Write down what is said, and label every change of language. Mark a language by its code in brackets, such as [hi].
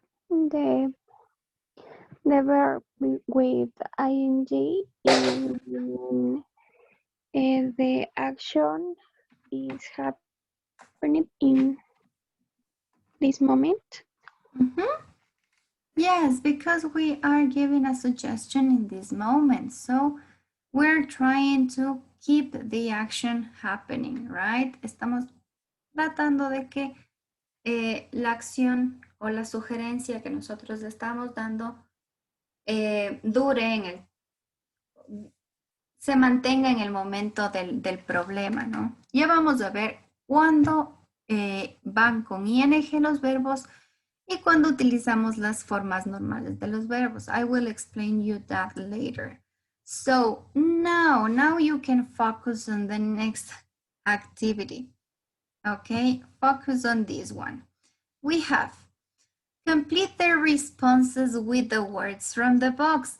[en] The verb with ing is when the action is happening in this moment. Yes, because we are giving a suggestion in this moment. So we're trying to keep the action happening, right? [es] Estamos tratando de que la acción o la sugerencia que nosotros estamos dando dure se mantenga en el momento del problema, ¿no? Ya vamos a ver cuándo van con ing los verbos y cuando utilizamos las formas normales de los verbos. [en] I will explain you that later. So now you can focus on the next activity. Okay, focus on this one. We have complete the responses with the words from the box.